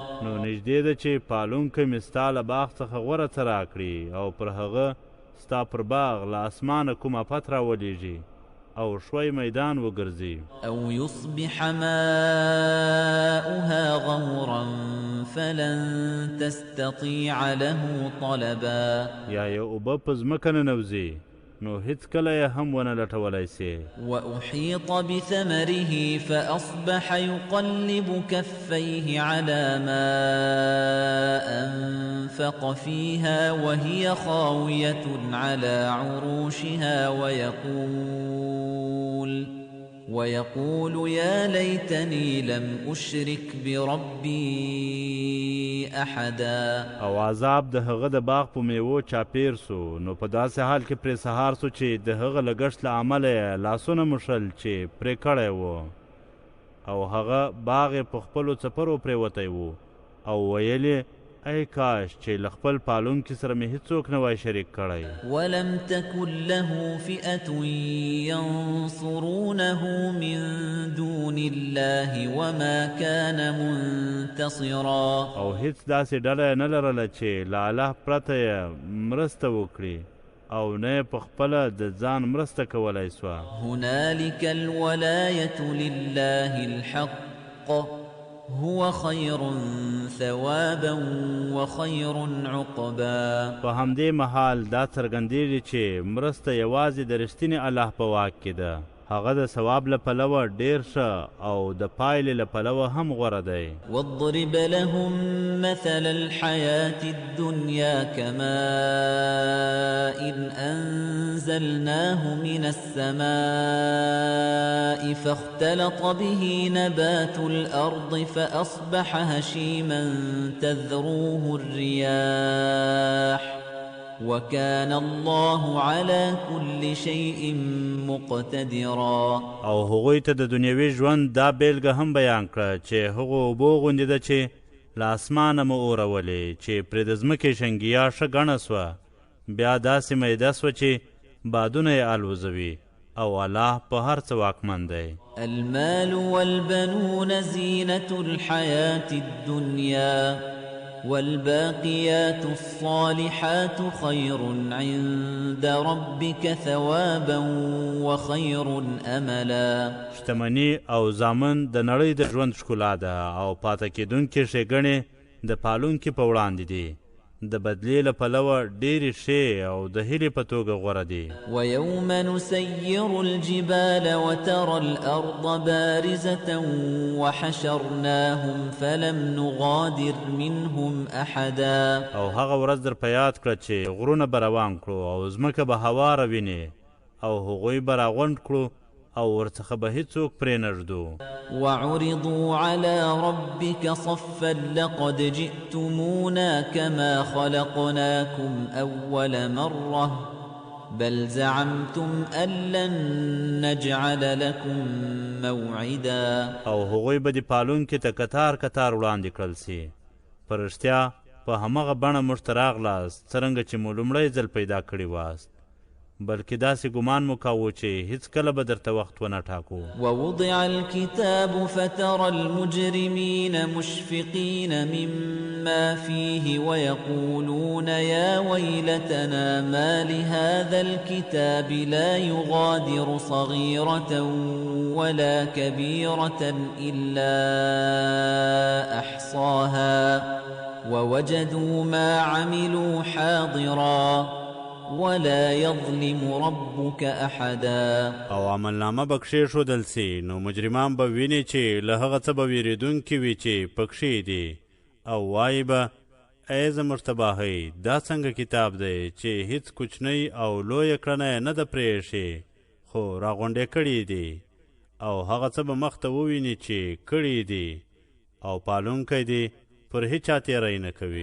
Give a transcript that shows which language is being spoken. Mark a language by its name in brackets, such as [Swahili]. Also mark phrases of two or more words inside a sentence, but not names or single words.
[Pashto] نو نږدې ده چې پالونکی مې ستا له باغ څخه غوره څه راکړي او پر هغه ستا پر باغ له اسمانه کوم افت راولېږي او شوی میدان وګرځي. [Arabic] او يصبح ماؤها غورا فلن تستطيع له طلبا. [Pashto] یا یو اوبه په ځمکه ننوځي نو هیڅکله یې هم ونه لټولی سي. [Arabic] وأحيط بثمره فأصبح يقلب كفيه على ما أنفق فيها وهي خاوية على عروشها ويقول يا ليتني لم أشرك بربي أحدا. [Pashto] او عذاب د هغه د باغ په میوو چاپیر سو نو په داسې حال کې پرې سهار سو چې د هغه لګښت له امله لاسونه مشل چې پرې کړی و او هغه باغ یې په خپلو څپرو پرېوتی و او ویل ای کاش چې له خپل پالونکي سره مې هیڅوک نه وای شریک کړی. [Arabic] ولم تكن له فئة ينصرونه من دون الله وما كان منتصرا. [Pashto] او هیڅ داسې ډله نه لرله چې له الله پرته یې مرسته وکړي او نه په خپله د ځان مرسته کولی سوه. [Arabic] هنالك الولاية لله الحق هو خير ثوابا وخير عقبا. [Pashto] په همدې مهال دا څرګندېږي چې مرسته یوازې د رښتینې الله په واک کې ده. هغه د ثواب له پلوه ډېر ښه او د پایلې له پلوه هم غوره دی. [Arabic] واضرب لهم مثل الحياة الدنيا كماء أنزلناه من السماء فاختلط به نبات الأرض فأصبح هشيما تذروه الرياح وكان الله على كل شيء مقتدرا. [Pashto] او هغوی ته د دنیوي ژوند دا بیلګه هم بیان کړه چې هغو اوبو غوندې ده چې له اسمانه مو اورولې چې پرې د ځمکې شنګیا ښه ګڼه سوه بیا داسې میده سوه چې بادونه یې الوزوي او الله په هر څه واکمن دی. [Arabic] المال والبنون زينة الحياة الدنيا والباقيات الصالحات خير عند ربك ثوابا وخير املا. [Pashto] شتمني او زامن د نړۍ د ژوند ښکلا ده او پاته کېدونکې ښېګڼې د پالونکي په وړاندې دي. د بدلې له پلوه ډېرې ښې او د هیلې په توګه غوره دي. [Arabic] ويوم نسير الجبال وترى الأرض بارزة وحشرناهم فلم نغادر منهم أحدا. [Pashto] او هغه ورځ در په یاد کړه چې غرونه به روان کړو او ځمکه به هواره ویني او هغوی به راغونډ کړو او ورڅخه به هیڅوک پرې نږدو. [Arabic] وعرضوا على ربك صفا لقد جئتمونا كما خلقناكم أول مرة بل زعمتم أن لن نجعل لكم موعدا. [Pashto] او هغوی به د پالونکي ته کتار کتار وړاندې کړل سي. په رښتیا په همغه بڼه موږ ته راغلاست څرنګه چې مو لومړی ځل پیدا کړي واست بلکې داسې ګمان مو کاوه چې هیڅکله به درته وخت ونه ټاکو. [Arabic] ووضع الكتاب فترى المجرمين مشفقين مما فيه ويقولون يا ويلتنا ما لهذا الكتاب لا يغادر صغيرة ولا كبيرة إلا أحصاها ووجدوا ما عملوا حاضرا ولا يظلم ربك أحدا [Pashto] او عملنامه به کښېښودل سي نو مجرمان به ویني چې له هغه څه به ویرېدونکي وي چې پکښې دي او وایي به ای زموږ تباهۍ دا څنګه کتاب دی چې هیڅ کوچنۍ او لویه کړنه یې نه ده پرېښې خو راغونډې کړي دي او هغه څه به مخته وویني چې کړي دي او پالونکی دی پر هیچا تیری نه کوي.